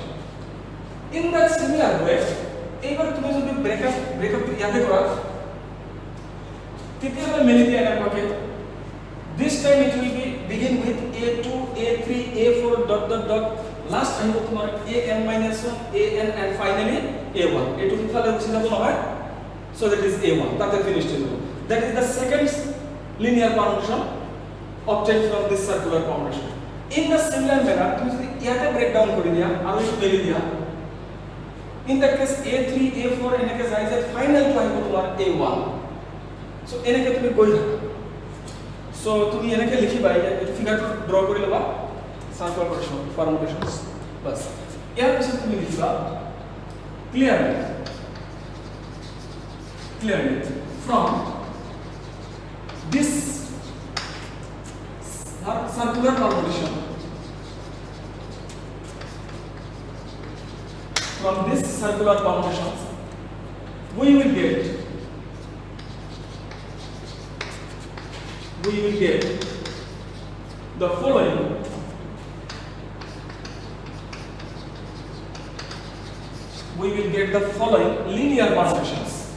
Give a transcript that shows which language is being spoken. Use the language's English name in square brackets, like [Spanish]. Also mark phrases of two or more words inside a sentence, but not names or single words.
[English] In that similar way, [Assamese] এইবাৰ তুমি যদি ব্ৰেকআপ ইয়াতে কৰা তেতিয়াহ'লে মেলি দিয়া এনেকুৱাকৈ [English] this time it will be begin with A2, A3, A4 dot dot dot last [Assamese] আহিব তোমাৰ [English] AN-1, AN and finally A1. [Assamese] এইটো ইফালে গুচি যাব নহয়, [English] so that is A1. [Assamese] তাতে finished হৈ যাব. [English] That is the second linear permutation obtained from this circular permutation. In the similar manner, [Assamese] তুমি যদি ইয়াতে ব্রেক ডাউন কৰি দিয়া আৰু এইটো মেলি দিয়া, [English] in that case [Assamese] A3, A4 এনেকৈ যায় যে ফাইনেলটো আহিব তোমাৰ A1. so এনেকৈ তুমি গৈ থাকা। so তুমি এনেকৈ লিখিবা, এইটো ফিগাৰটো ড্ৰ কৰি ল'বা, [English] circular permutations বাস। [Assamese] ইয়াৰ পিছত তুমি লিখিবা clearly [English] from this circular permutation, from this circular permutations we will get the following linear permutations.